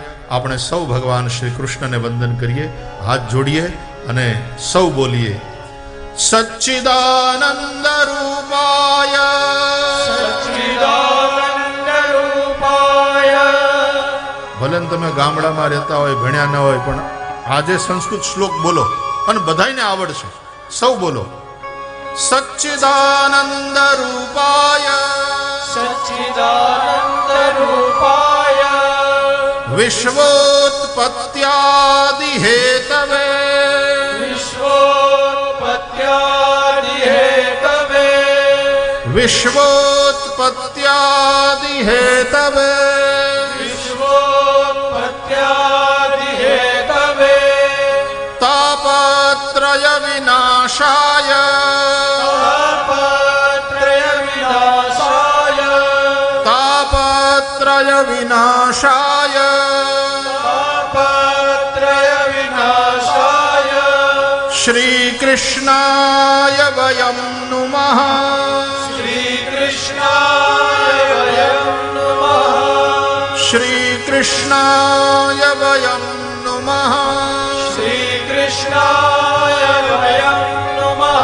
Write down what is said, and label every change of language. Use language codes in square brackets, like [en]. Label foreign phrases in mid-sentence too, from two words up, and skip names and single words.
[gu] આપણે સૌ ભગવાન શ્રી કૃષ્ણને વંદન કરીએ, હાથ જોડીએ અને સૌ બોલીએ, [sa] सच्चिदानंद रूपाय सच्चिदानंद रूपाय. [gu] ભલે તમે ગામડામાં રહેતા હોય, ભણ્યા ન હોય, પણ આજે સંસ્કૃત શ્લોક બોલો અને બધાને આવડશે. સૌ બોલો, [sa] सच्चिदानंद रूपाय सच्चिदानंद रूपाय विश्वोत्पत्यादि हेतवे विश्वोत्पत्यादि हेतवे विश्वोत्पत्यादि हेतवे विश्वोत्पत्यादि हेतवे तापत्रय विनाशाय तापत्रय विनाशाय तापत्रय विनाशाय तापत्रय विनाशाय श्रीकृष्णाय वयं नुमः श्रीकृष्णाय वयं नमः श्रीकृष्णाय वयं नुमः श्रीकृष्णाय वयं नमः